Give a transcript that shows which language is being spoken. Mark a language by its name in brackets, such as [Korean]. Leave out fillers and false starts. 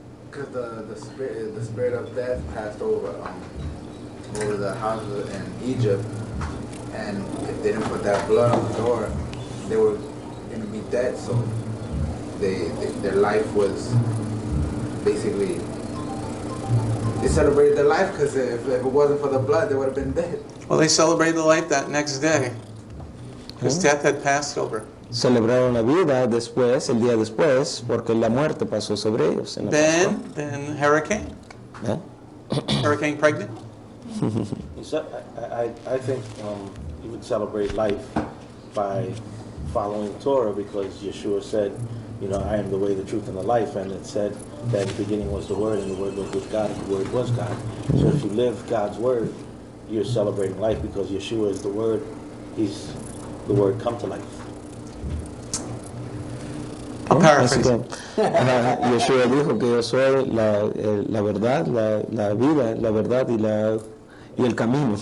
[English] Because the spirit of death passed over the houses in Egypt, and if they didn't put that blood on the door, they were going to be dead. So their life was basically they celebrated their life because if it wasn't for the blood, they would have been dead. Well, they celebrated the life that next day because death had passed over. [Spanish] Celebraron la vida después, el día después, porque la muerte pasó sobre ellos. En la [English] Then hurricane. ¿Eh? Hurricane pregnant. I think you would celebrate life by following Torah because Yeshua said, you know, I am the way, the truth, and the life, and it said that in the beginning was the Word, and the Word was with God, and the Word was God. So if you live God's Word, you're celebrating life because Yeshua is the Word. He's the Word come to life. I'll paraphrase. [Spanish] Yeshua dijo que yo soy la verdad, la vida, la verdad y el camino.